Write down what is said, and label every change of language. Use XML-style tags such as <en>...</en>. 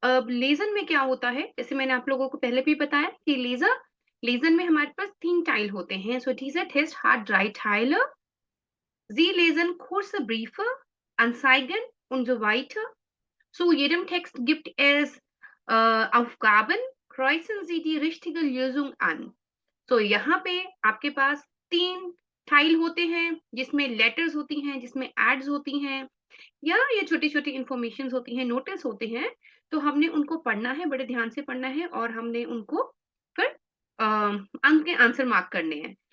<hi>Lesion में क्या होता है, जैसे मैंने आप लोगों को पहले भी बताया कि लेजन में हमारे पास 3 टाइल होते हैं।</hi> <de>सो diese Test hat 3 Teile. Sie lesen kurze Briefe, Anzeigen und so weiter. Zu jedem Text gibt es Aufgaben. Kreuzen Sie die richtige Lösung an.</de> <hi>यहाँ पे आपके पास 3 टाइल होते हैं जिसमें लेटर्स होती हैं, जिसमें एड्स होती हैं या ये छोटी-छोटी इंफॉर्मेशंस होती हैं, नोटिस होते हैं। तो हमने उनको पढ़ना है, बड़े ध्यान से पढ़ना है और हमने उनको फिर अंक के आंसर मार्क करने हैं।</hi>